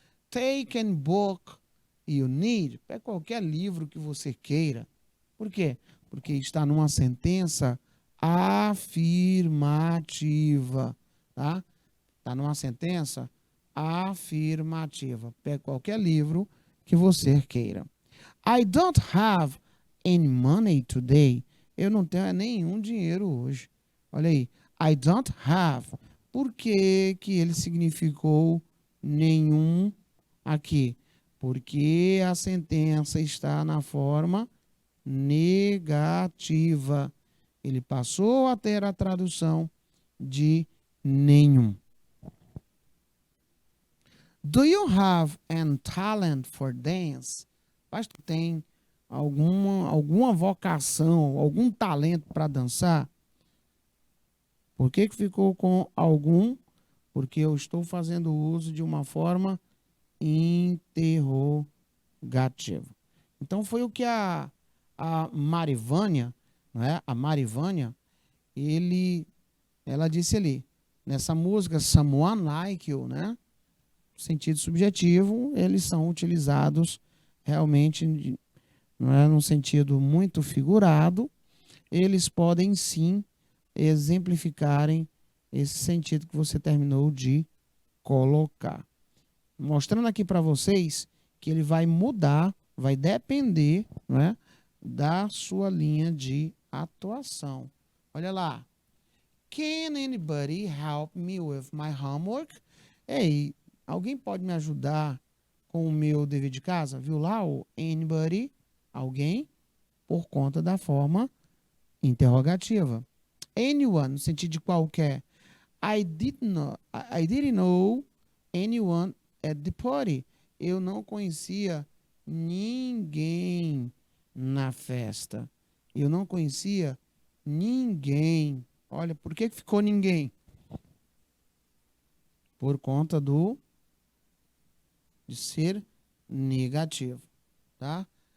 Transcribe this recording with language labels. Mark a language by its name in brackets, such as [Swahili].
[English] Take any book you need. [Portuguese] Pegue qualquer livro que você queira. Por quê? Porque está numa sentença afirmativa, tá? Está numa sentença afirmativa. Pegue qualquer livro que você queira. [English] I don't have any money today. [Portuguese] Eu não tenho nenhum dinheiro hoje. Olha aí. [English] I don't have. [Portuguese] Por que que ele significou nenhum aqui? Porque a sentença está na forma negativa. Ele passou a ter a tradução de nenhum. [English] Do you have any talent for dance? [Portuguese] Mas tu tem alguma vocação, algum talento para dançar? Por que que ficou com algum? Porque eu estou fazendo uso de uma forma interrogativa. Então foi o que a Marivânia, né? A Marivânia, ela disse ali, nessa música Someone Like You, né? Sentido subjetivo, eles são utilizados realmente, não é, num sentido muito figurado, eles podem sim exemplificarem esse sentido que você terminou de colocar. Mostrando aqui para vocês que ele vai mudar, vai depender, né, da sua linha de atuação. Olha lá. [English] Can anybody help me with my homework? [Portuguese] Ei, alguém pode me ajudar com o meu dever de casa? Viu lá o anybody? Alguém? Por conta da forma interrogativa. Anyone, no sentido de qualquer. [English] I didn't know anyone at the party. [Portuguese] Eu não conhecia ninguém na festa. Eu não conhecia ninguém. Olha, por que ficou ninguém? Por conta de ser negativo, tá?